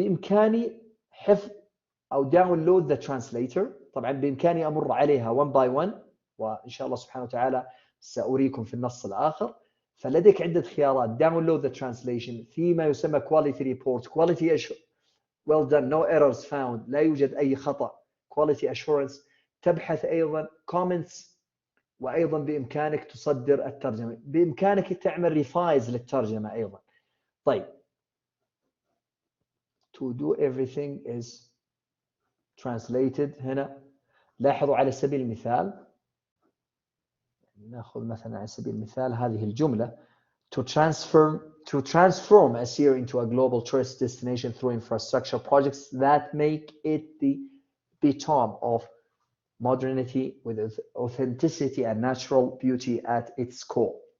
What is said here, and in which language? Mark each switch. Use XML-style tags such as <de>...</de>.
<ar>بإمكاني حفظ أو</ar> <en>download the translator،</en> <ar>طبعا بإمكاني أمر عليها</ar> <en>one by one</en> <ar>وإن شاء الله سبحانه وتعالى سأريكم في النص الآخر. فلديك عدة خيارات:</ar> <en>download the translation،</en> <ar>فيما يسمى</ar> <en>quality report، quality assurance، well done، no errors found،</en> <ar>لا يوجد أي خطأ،</ar> <en>quality assurance.</en> <ar>تبحث أيضا comments، وأيضا بإمكانك تصدر الترجمة، بإمكانك تعمل revise للترجمة أيضا. طيب</ar> <en>to do everything is translated.</en> <ar>هنا لاحظوا على سبيل المثال، نأخذ مثلا على سبيل المثال هذه الجملة</ar> <en>to transform Asiri into a global tourist destination through infrastructure projects that make it the epitome of modernity with authenticity and natural beauty at its core.</en>